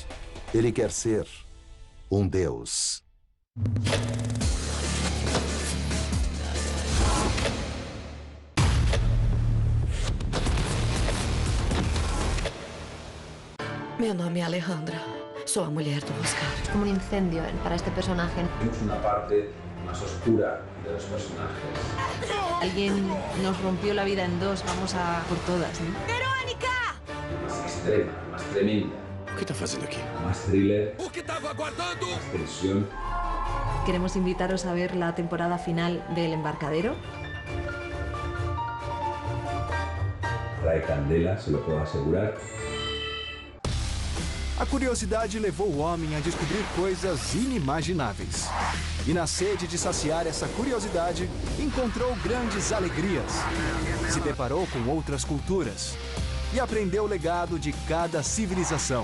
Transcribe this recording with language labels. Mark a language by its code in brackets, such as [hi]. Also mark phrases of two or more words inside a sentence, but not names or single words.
[pt] Ele quer ser um deus. Meu nome é Alejandra. Sou a mulher do Oscar. [es] Como un incendio para este personaje. Es una parte más oscura de los personajes. Alguien nos rompió la vida en dos, vamos a por todas, ¿no? ¡Verónica! Más extrema, más tremenda. [pt] O que está fazendo aqui? [es] Más thriller. [pt] O que estava aguardando? [es] Más tensión. Queremos invitaros a ver la temporada final de El Embarcadero. Trae candela, se lo puedo asegurar. [pt] A curiosidade levou o homem a descobrir coisas inimagináveis. E na sede de saciar essa curiosidade, encontrou grandes alegrias. Se deparou com outras culturas e aprendeu o legado de cada civilização.